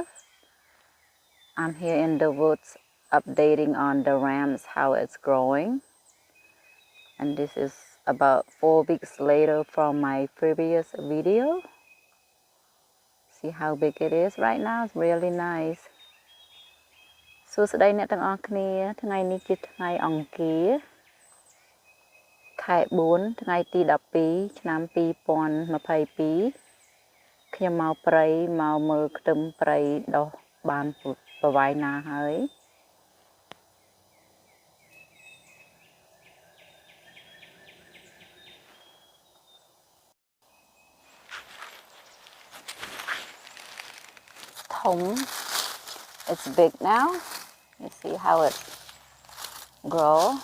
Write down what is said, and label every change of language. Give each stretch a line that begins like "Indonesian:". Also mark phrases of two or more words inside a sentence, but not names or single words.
English: I'm here in the woods updating on the rams, how it's growing, and this is about 4 weeks later from my previous video. See how big it is right now, it's really nice.
Khmer: សួស្តីអ្នកទាំងអស់គ្នាថ្ងៃនេះជាថ្ងៃអង្គារខែ4ថ្ងៃទី12ឆ្នាំ 2022ខ្ញុំមកព្រៃមកមើលខ្ទឹមព្រៃដុះបានប្រវាយណាហើយ ធំ
English: it's big now. You see how it grow.